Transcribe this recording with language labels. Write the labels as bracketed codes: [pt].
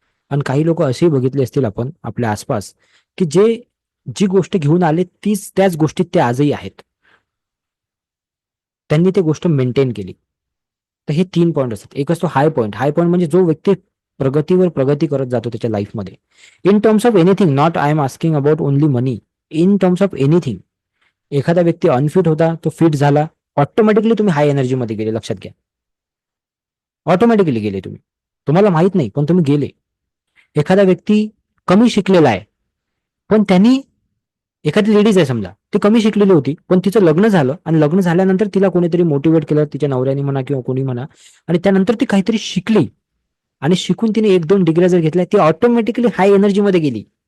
[mr] आणि काही लोक असेही बघितले असतील आपण आपल्या आसपास की जे जी गोष्ट घेऊन आले त्याच गोष्टीत ते आजही आहेत. त्यांनी ती गोष्ट मेंटेन केली. तर हे 3 पॉईंट असतात. एक असतो हाय पॉईंट. हाय पॉईंट म्हणजे जो व्यक्ती प्रगतीवर प्रगती करत जातो त्याच्या लाईफमध्ये, [en] In terms of anything. Not I am asking about only money, in terms of anything. [mr] एखादा व्यक्ती अनफिट होता, तो फिट झाला, ऑटोमॅटिकली तुम्ही हाय एनर्जीमध्ये गेले. लक्षात घ्या, ऑटोमॅटिकली गेले तुम्ही, तुम्हाला माहित नाही पण तुम्ही गेले. एखादा व्यक्ती कमी शिकलेला आहे, पण त्यांनी, एखादी लेडीज आहे समजा, ती कमी शिकलेली होती पण तिचं लग्न झालं, आणि लग्न झाल्यानंतर तिला कोणीतरी मोटिवेट केलं, तिच्या नवऱ्याने म्हणा किंवा कोणी म्हणा, आणि त्यानंतर ती काहीतरी शिकली, आणि शिकून तिने 1-2 डिग्र्या जर घेतल्या, ती ऑटोमॅटिकली हाय एनर्जीमध्ये गेली.